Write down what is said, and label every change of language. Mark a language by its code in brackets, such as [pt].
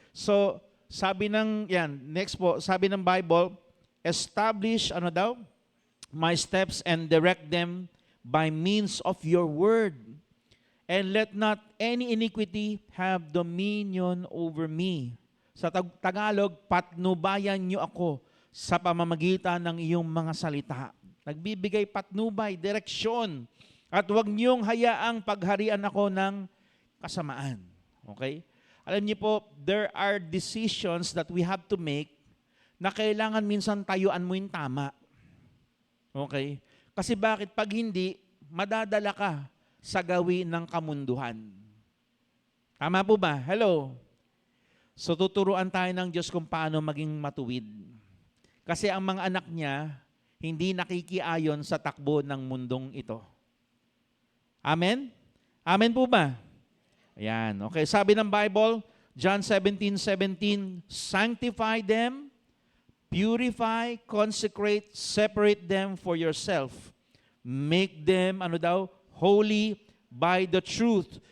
[en] So, [tl] next po, sabi ng Bible, [en] establish, my steps and direct them by means of your word. And let not any iniquity have dominion over me. [tl] Sa Tagalog, patnubayan niyo ako sa pamamagitan ng iyong mga salita. Nagbibigay patnubay, direksyon. At huwag niyong hayaang pagharian ako ng kasamaan. Okay? Alam niyo po, [en] there are decisions that we have to make [tl] na kailangan minsan tayuan mo yung tama. Okay? Kasi bakit? Pag hindi, madadala ka sa gawin ng kamunduhan. Tama po ba? Hello? So tuturuan tayo ng Diyos kung paano maging matuwid. Kasi ang mga anak niya, hindi nakikiayon sa takbo ng mundong ito. Amen? Amen po ba? Ayan. [en] Okay, sabi ng Bible, John 17:17, sanctify them, purify, consecrate, separate them for yourself. Make them, holy by the truth.